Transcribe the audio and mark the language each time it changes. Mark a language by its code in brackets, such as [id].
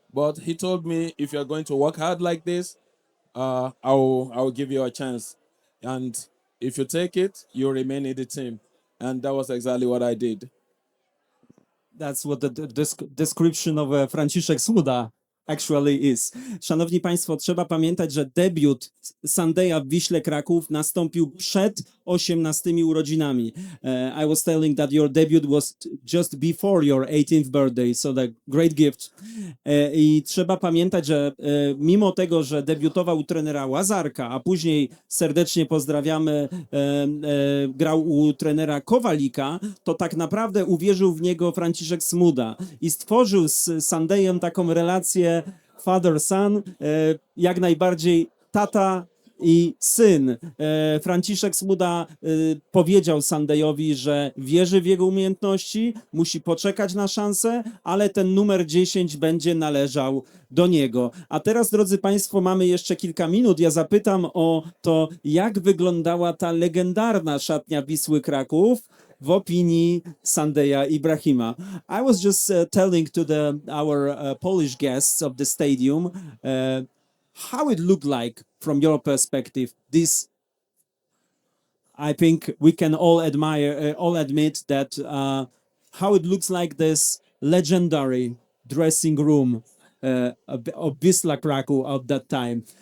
[en] But he told me, if you're going to work hard like this, I'll give you a chance, and if you take it, you remain in the team. And that was exactly what I did. That's what the description of Franciszek Smuda actually is. [pl] Szanowni Państwo, trzeba pamiętać, że debiut Sundaya w Wiśle Kraków nastąpił przed 18 urodzinami. [en] I was telling that your debut was just before your 18th birthday, so the great gift. [pl] I trzeba pamiętać, że mimo tego, że debiutował u trenera Łazarka, a później serdecznie pozdrawiamy, grał u trenera Kowalika, to tak naprawdę uwierzył w niego Franciszek Smuda i stworzył z Sundayem taką relację [en] father-son, [pl] jak najbardziej tata i syn. Franciszek Smuda powiedział Sundayowi, że wierzy w jego umiejętności, musi poczekać na szansę, ale ten numer 10 będzie należał do niego. A teraz, drodzy Państwo, mamy jeszcze kilka minut. Ja zapytam o to, jak wyglądała ta legendarna szatnia Wisły Kraków w opinii Sundaya Ibrahima. [en] I was just telling to our Polish guests of the stadium how it looked like from your perspective. This, I think, we can all admire, all admit that how it looks like this legendary dressing room of Wisła Kraków at that time.